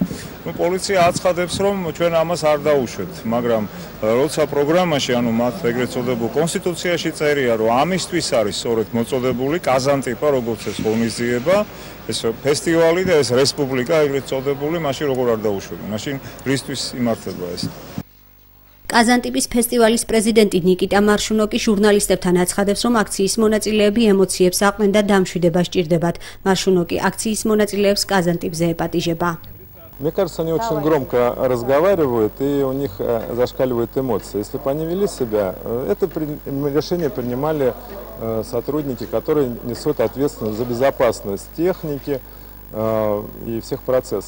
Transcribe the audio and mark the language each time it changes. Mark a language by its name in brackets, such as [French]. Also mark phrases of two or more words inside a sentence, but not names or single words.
[Georgian] პოლიცია აცხადებს, რომ ჩვენ ამას არ დაუშვებთ, მაგრამ როცა პროგრამაში, ანუ მათ ეგრეთ წოდებულ კონსტიტუციაში წერია, რომ ამისთვის არის სწორედ მოწოდებული კაზანტიპა, როგორც ეს ღონისძიება, ეს ფესტივალი და ეს რესპუბლიკა ეგრეთ წოდებული, მაშინ როგორ არ დაუშვებენ, მაშინ რისთვის იმართება ეს? კაზანტიპის ფესტივალის პრეზიდენტი ნიკიტა მარშუნოკი ჟურნალისტებთან აცხადებს, რომ აქციის მონაწილეები ემოციებს აყნენ და დამშვიდება სჭირდებათ. მარშუნოკი აქციის მონაწილეებს კაზანტიპზე ეპატიჟება. [Russian] Мне кажется, они очень громко разговаривают, и у них зашкаливают эмоции. Если бы они вели себя, это решение принимали сотрудники, которые несут ответственность за безопасность техники и всех процессов.